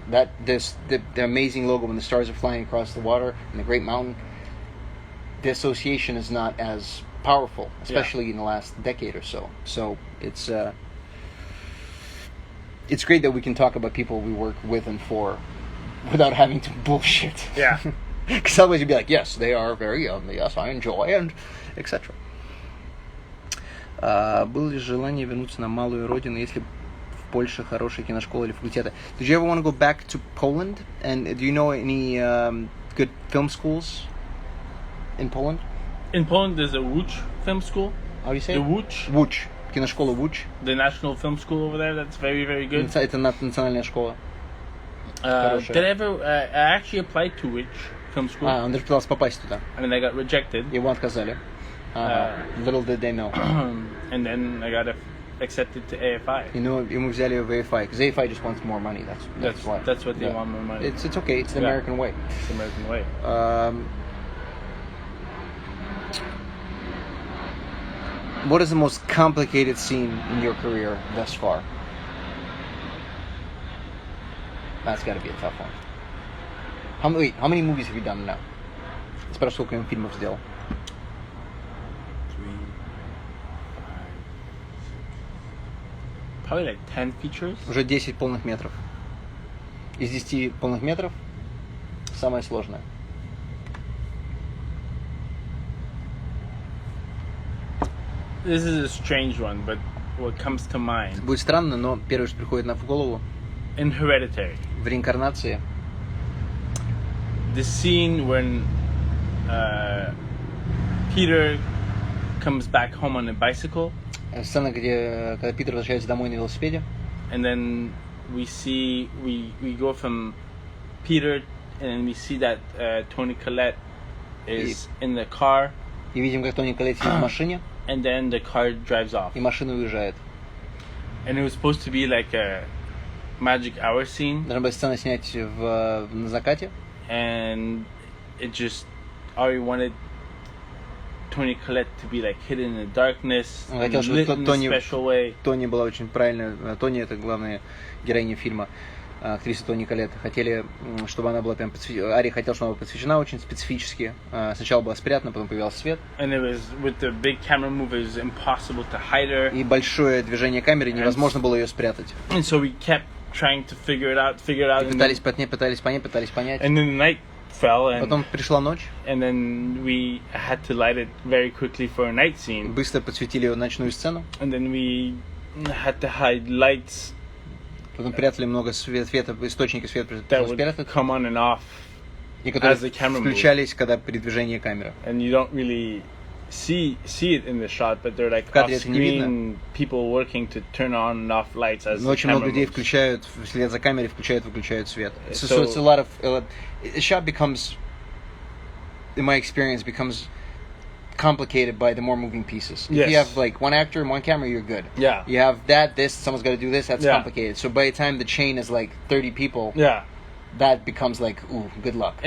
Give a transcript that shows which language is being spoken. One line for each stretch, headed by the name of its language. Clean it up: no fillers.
English: The amazing logo when the stars are flying across the water and the Great Mountain, the association is not as powerful, especially in the last decade or so. So it's great that we can talk about people we work with and for without having to bullshit. Yeah. Because otherwise you'd be like, yes, they are very yes, I enjoy, and etc.
Russian: Было ли желание вернуться на малую родину, если в Польше хорошая киношкола или факультеты?
English: Did you ever want to go back to Poland? And do you know any good film schools in Poland? In Poland, there's a Łódź film school. How do you say the it? Łódź. Łódź.
Russian: Киношкола Łódź.
English: The national film school over there, that's very, very good.
Russian: Это национальная школа.
English: Did I ever... I actually applied to Łódź film school.
Russian: Он даже пытался попасть туда.
English: I mean, I got rejected.
Russian: Его отказали.
English: Little did they know. And then I got accepted to AFI.
Russian: Ему взяли в
English: AFI, because AFI just wants more money. That's why. That's what they want, more money. It's okay. It's the American way. It's the American way. What is the most complicated scene in your career thus far? That's got to be a tough one. How many movies have you done now?
Russian: Спрашиваю, сколько фильмов сделал?
English: 3, 5, 6. Probably like 10 features.
Russian: Уже 10 полных метров. Из 10 полных метров самое сложное.
English: This is a strange one, but what comes to mind.
Russian: Будет странно, но первое, что приходит в голову.
English: In Hereditary.
Russian: В реинкарнации.
English: The scene when Peter comes back home on a bicycle.
Russian: Сцена, когда Питер возвращается домой на велосипеде.
English: And then we go from Peter, and we see that Toni Collette is in the car.
Russian: И видим, как Тони Коллетт сидит в машине.
English: And then the car drives off.
Russian: И машина уезжает.
English: And it was supposed to be like a magic hour scene.
Russian: Должна была сцена снять на закате.
English: And it just, Ari wanted Toni Collette to be like hidden in the darkness, lit in a special way.
Russian: Тони была очень правильная. Тони — это главная героиня фильма. Актриса Тони Коллетт. Хотели, чтобы она была прям Ари хотел, чтобы она была посвящена очень специфически. Сначала была спрятана, потом появился свет.
English: And it was with the big camera move, it was impossible to hide her.
Russian: И большое движение камеры, невозможно было ее спрятать.
English: And so we kept trying to figure it out.
Russian: И пытались понять.
English: And then the night fell, and
Russian: потом пришла ночь.
English: And then we had to light it very quickly for a night scene.
Russian: Быстро подсветили ночную сцену.
English: And then we had to hide lights
Russian: Потом прятали много света, источники света.
English: That would come on and off as the camera moves.
Russian: Включались, когда передвижение камеры.
English: And you don't really see it in the shot, but they're like off-screen people working to turn on and off lights as the camera moves.
Russian: Но очень много людей включают, вслед за камерой выключают свет.
English: So it's a lot of... The shot becomes, in my experience, complicated by the more moving pieces. If you have like one actor and one camera, you're good. Yeah. You have this, someone's got to do this, that's complicated. So by the time the chain is like 30 people, that becomes like, ooh, good luck.